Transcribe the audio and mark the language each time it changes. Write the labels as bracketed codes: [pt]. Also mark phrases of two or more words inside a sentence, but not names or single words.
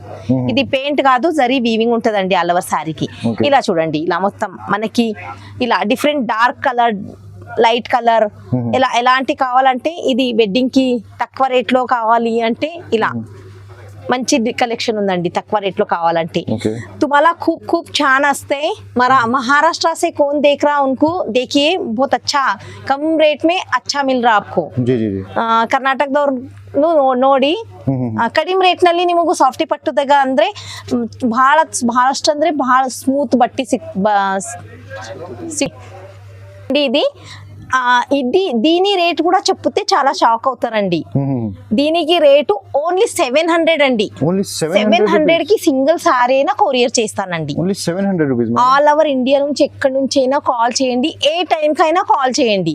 [te] ఇది పెయింట్ కాదు, జరీ వీవింగ్ ఉంటదండి [en] all over [te] శారీకి. ఇలా చూడండి, ఇలా మొత్తం మనకి ఇలా [en] different dark color, light color, [te] ఇలా ఎలాంటి కావాలంటే ఇది వెడ్డింగ్ కి తక్కువ రేట్ లో కావాలి అంటే ఇలా మంచి कलेक्शन ఉందండి తక్కువ రేట్ లో కావాలంటే [mr] तुम्हाला खूप खूप छान असते [hi] महाराष्ट्र से कौन देख रहा उनको देखिए बहुत अच्छा कम रेट में अच्छा मिल रहा आपको जी जी जी [kn] ಕರ್ನಾಟಕದವ್ರು ನೋಡಿ ಕಡಿಮೆ ರೇಟ್ ನಲ್ಲಿ ನಿಮಗೂ ಸಾಫ್ಟಿ ಪಟ್ಟುದಾಗ ಅಂದ್ರೆ ಬಹಳಷ್ಟು ಅಂದ್ರೆ ಬಹಳ ಸ್ಮೂತ್ ಬಟ್ಟಿ ಇದು [te] దీని రేట్ కూడా చెప్తే చాలా షాక్ అవుతారండి. దీనికి రేటు ఓన్లీ 700 అండి. ఓన్లీ 700 కి సింగిల్ సారీ అయినా కొరియర్ చేస్తానండి. [en] only 700 rupees. all over India [te] నుంచి ఎక్కడి నుంచి అయినా కాల్ చేయండి, ఏ టైం కైనా కాల్ చేయండి.